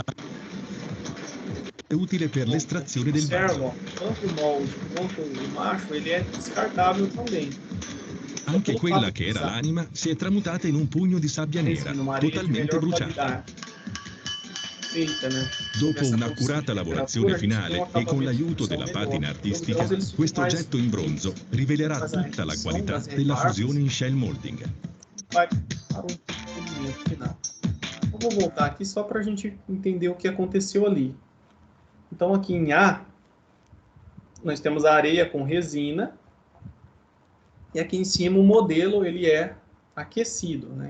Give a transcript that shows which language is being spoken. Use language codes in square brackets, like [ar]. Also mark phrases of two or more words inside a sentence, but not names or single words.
[it] è utile per l'estrazione del vaso. [pt] Tanto o molde quanto o macho, ele é descartável também. [it] Anche quella che era l'anima si è tramutata in un pugno di sabbia nera, totalmente bruciata. Dopo un'accurata lavorazione finale e con l'aiuto della patina artistica, questo oggetto in bronzo rivelerà tutta la qualità della fusione in shell molding. [pt] Vai para o movimento final. Eu vou voltar aqui só para a gente entender o que aconteceu ali. Então, aqui em A, nós temos a areia com resina. E aqui em cima o modelo ele é aquecido, né?